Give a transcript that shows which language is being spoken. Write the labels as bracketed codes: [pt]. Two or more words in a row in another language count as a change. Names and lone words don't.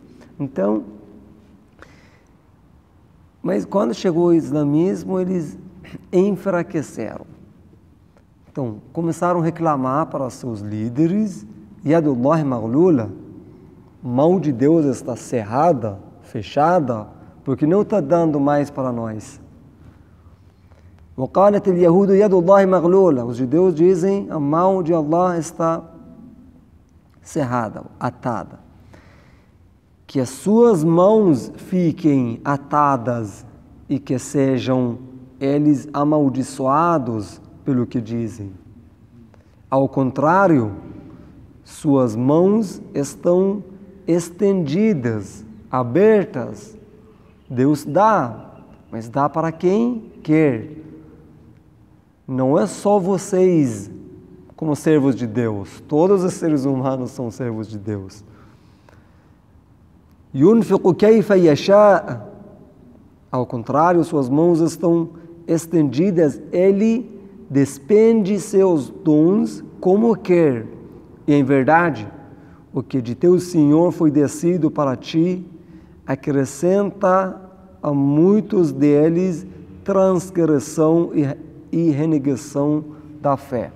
[pt] Então, mas quando chegou o islamismo, eles enfraqueceram. Então, começaram a reclamar para seus líderes, [ar] يد الله مغلولة, [pt] mão de Deus está cerrada, fechada, porque não está dando mais para nós. [ar] وقالت اليهود يد الله مغلولة. [pt] Os judeus dizem, a mão de Allah está cerrada, atada. Que as suas mãos fiquem atadas e que sejam eles amaldiçoados pelo que dizem. Ao contrário, suas mãos estão estendidas, abertas. Deus dá, mas dá para quem quer. Não é só vocês como servos de Deus. Todos os seres humanos são servos de Deus. [ar] يُنْفِقُ كَيْفَ يَشَاءُ. [pt] Ao contrário, suas mãos estão estendidas. Ele despende seus dons como quer. E em verdade, o que de teu Senhor foi descido para ti, acrescenta a muitos deles transgressão e renegação da fé.